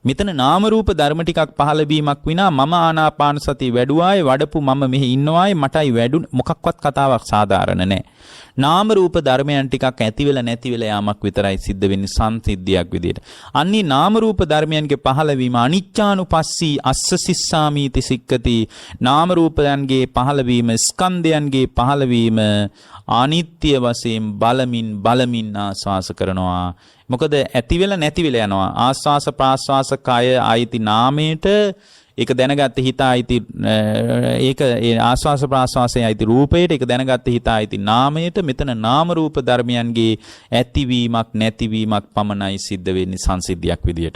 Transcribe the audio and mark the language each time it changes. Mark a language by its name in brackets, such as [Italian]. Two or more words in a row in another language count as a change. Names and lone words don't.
[Sinhala] මෙතන නාම රූප ධර්ම ටිකක් පහළ වීමක් විනා මම ආනාපාන සතිය වැඩුවායේ වඩපු මම මෙහි ඉන්නවායේ මටයි වැඩු මොකක්වත් කතාවක් සාධාරණ නැහැ. නාම රූප ධර්මයන් ටිකක් ඇති වෙලා නැති වෙලා යාමක් විතරයි සිද්ධ වෙන්නේ සංසිද්ධියක් විදියට. අන්නේ නාම රූප ධර්මයන්ගේ පහළ වීම [Pali] අනිච්චානුපස්සී අස්ස සිස්සාමීති සික්කති. [Sinhala] නාම රූපයන්ගේ පහළ වීම ස්කන්ධයන්ගේ පහළ වීම අනිත්‍ය වශයෙන් බලමින් ආස්වාස කරනවා. මොකද ඇති වෙලා නැති වෙලා යනවා. ආස්වාස ප්‍රාස්වාස කය ආයිති නාමයට ඒක දැනගත්ත හිත ආයිති ඒක ඒ ආස්වාස ප්‍රාස්වාසයේ ආයිති රූපයට ඒක දැනගත්ත හිත ආයිති නාමයට මෙතන නාම රූප ධර්මයන්ගේ ඇතිවීමක් නැතිවීමක් පමණයි සිද්ධ වෙන්නේ සංසිද්ධියක් විදියට.